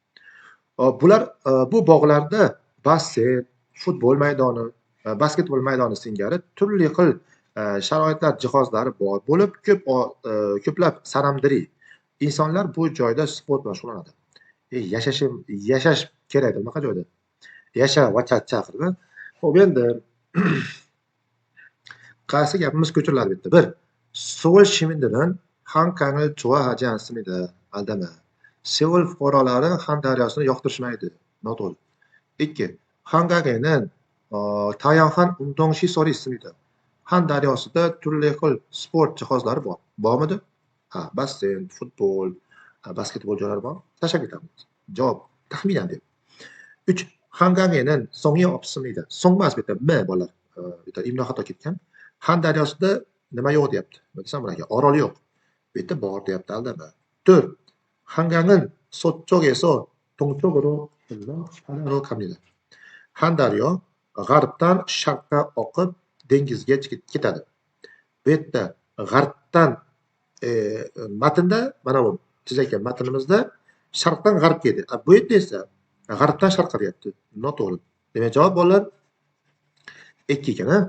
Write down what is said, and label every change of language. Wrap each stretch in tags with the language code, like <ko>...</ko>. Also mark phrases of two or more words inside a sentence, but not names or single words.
<uz>Bu bog'larda basseyn, futbol maydoni, basketbol maydoni singari turli xil sharoitlar, jihozlari bor bo'lib, ko'plab saramdiri insonlar bu joyda sport bilan shug'ullanadi. Yashash kerak bunaqa joyda. Yasha va chaqirdi. Xo'p, endi qaysi gapimiz ko'chiriladi bu yerda?</uz> <ko>1. Seul 시민들은 한강을 좋아하지 않습니다.</ko> <uz>Aldama. Seul fuqarolari Han daryosini yoqtirishmaydi. Noto'g'ri. 2.</uz> <ko>한강에는 다양한 운동 시설이 있습니다.</ko> <uz>Han daryosida turli xil sport jihozlari bor. Bormidi? Ha, basseyn, futbol, basketbol joylari bor. Tashlab ketamiz. Javob taxminan deb. 3.</uz> <ko>한강에는 성이 없습니다.</ko> <uz>성 emas bu yerda m bolalar. Bu yerda imlo xato ketgan. Han daryosida nima yo'q deyapti. Desam, orol yo'q. Bu yerda bor deyapti, aldama.</uz> <ko>둘, 한강은 서쪽에서 동쪽으로 흘러 하나로 갑니다.</ko> <uz>한 daryo g'arbdan sharqqa oqib dengizga ketadi. Bu yerda g'arbdan matnda mana bu chizayotgan matnimizda sharqdan g'arbga edi. Bu yerda esa g'arbdan sharqqa deyapti. Noto'g'ri. Demak javob bolalar 2 ekan, ha?</uz>